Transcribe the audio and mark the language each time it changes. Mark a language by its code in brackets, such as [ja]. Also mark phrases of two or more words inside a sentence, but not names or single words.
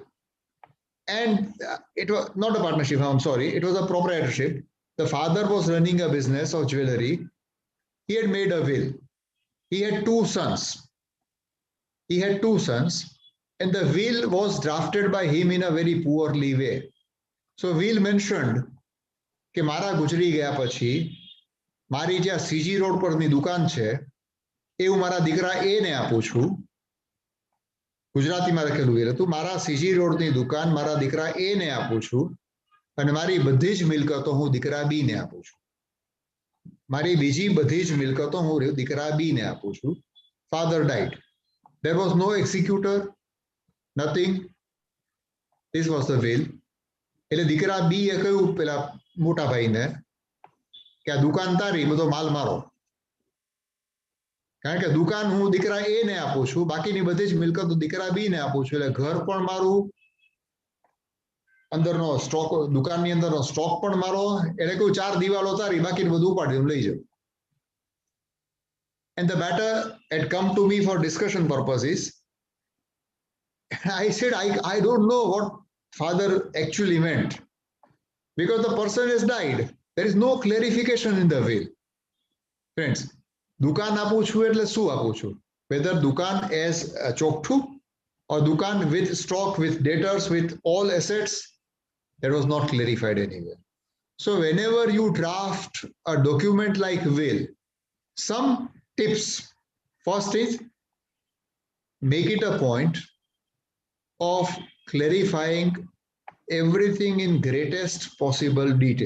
[en] And it was not a partnership firm, sorry, it was a proprietorship. The father was running a business of jewelry. He had made a will. He had two sons. And the will was drafted by him in a very poorly way. So will mentioned [gu] કે મારા ગુજરી ગયા પછી મારી જ્યાં CG રોડ પરની દુકાન છે એ હું મારા દીકરા A ને આપું છું. ગુજરાતીમાં લખેલું એ હતું, મારા CG રોડની દુકાન મારા દીકરા A ને આપું છું અને મારી બધી જ મિલકતો હું દીકરા B ને આપું છું. મારી બીજી બધી જ મિલકતો હું દીકરા બી ને આપું છું. [en] Father died. There was no executor, nothing. This was the will. [gu] એટલે દીકરા બી એ કહ્યું પેલા મોટા ભાઈને કે આ દુકાન તારી, બધો માલ મારો. કારણ કે દુકાન હું દીકરા એ ને આપું છું, બાકીની બધી જ મિલકતો દીકરા બી ને આપું છું. એટલે ઘર પણ મારું, અંદરનો સ્ટોક, દુકાનની અંદરનો સ્ટોક પણ મારો. એટલે કહ્યું 4 દિવાલો તારી, બાકીનું બધું ઉપાડી લઈ જાઓ. [en] And the matter had come to me for discussion purposes. I said, I don't know what father actually meant, because the person has died. There is no clarification in the will. Friends, [gu] દુકાન આપું છું એટલે શું આપું છું? [en] Whether દુકાન as ચોકઠું or દુકાન with stock, with debtors, with all assets, that was not clarified anywhere. So whenever you draft a document like will, some tips. First is, make it a point of clarifying everything in greatest possible detail.